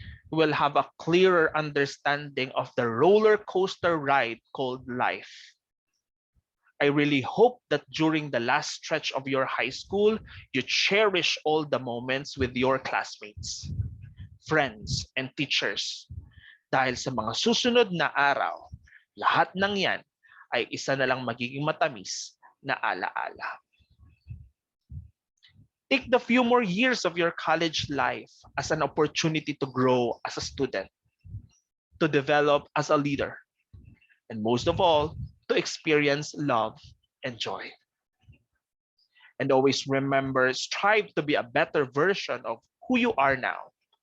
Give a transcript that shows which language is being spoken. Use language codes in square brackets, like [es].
[en] You will have a clearer understanding of the roller coaster ride called life. I really hope that during the last stretch of your high school, you cherish all the moments with your classmates, friends, and teachers. [tl] Dahil sa mga susunod na araw, lahat ng yan ay isa na lang magiging matamis na alaala. [en] Take the few more years of your college life as an opportunity to grow as a student, to develop as a leader, and most of all, to experience love and joy. And always remember, strive to be a better version of who you are now.